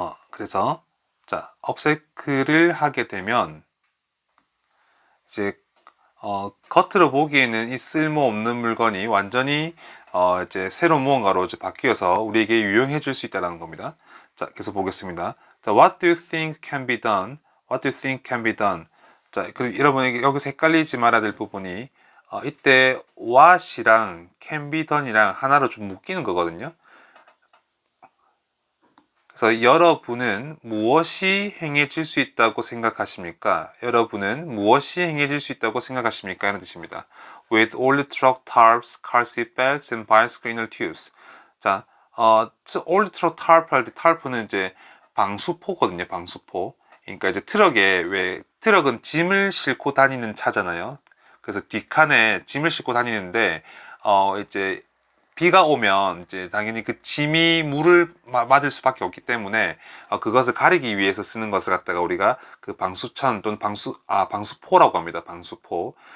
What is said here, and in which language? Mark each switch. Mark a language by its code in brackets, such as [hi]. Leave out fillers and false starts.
[ko] 그래서 자, 업사이클을 하게 되면 이제 겉으로 보기에는 이 쓸모없는 물건이 완전히 이제 새로운 무언가로 이제 바뀌어서 우리에게 유용해질 수 있다는 겁니다. 자, 계속 보겠습니다. [en] 자, what do you think can be done? What do you think can be done? [ko] 자, 그럼 여러분에게 여기서 헷갈리지 말아야 될 부분이 이때 what이랑 can be done이랑 하나로 좀 묶이는 거거든요. 그래서 여러분은 무엇이 행해질 수 있다고 생각하십니까? 여러분은 무엇이 행해질 수 있다고 생각하십니까? 이런 뜻입니다. [en] With old truck tarps, car seat belts, and bicycle inner tubes. [ko] 자, [en] old truck tarp [ko] 할 때 tarp는 이제 방수포거든요. 방수포. 그러니까 이제 트럭은 짐을 싣고 다니는 차잖아요. 그래서 뒷칸에 짐을 싣고 다니는데 이제 비가 오면 이제 당연히 그 짐이 물을 맞을 수밖에 없기 때문에 그것을 가리기 위해서 쓰는 것을 갖다가 우리가 그 방수천 또는 방수포라고 합니다. 방수포.